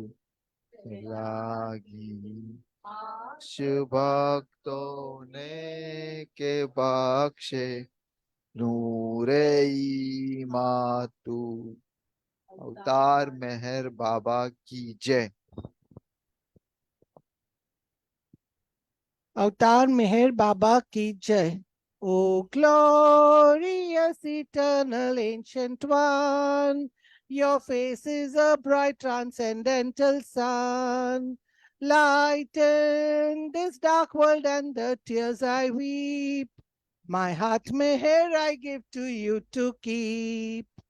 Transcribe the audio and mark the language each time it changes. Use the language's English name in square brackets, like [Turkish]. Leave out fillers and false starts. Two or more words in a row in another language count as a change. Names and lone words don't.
[Hindi] लागी भक्तों ने के बख्शे नूरे मातु अवतार मेहर बाबा की जय। अवतार मेहर बाबा की जय. [English] O glorious eternal ancient one, your face is a bright transcendental sun. Lighten this dark world and the tears I weep. My heart meher I give to you to keep.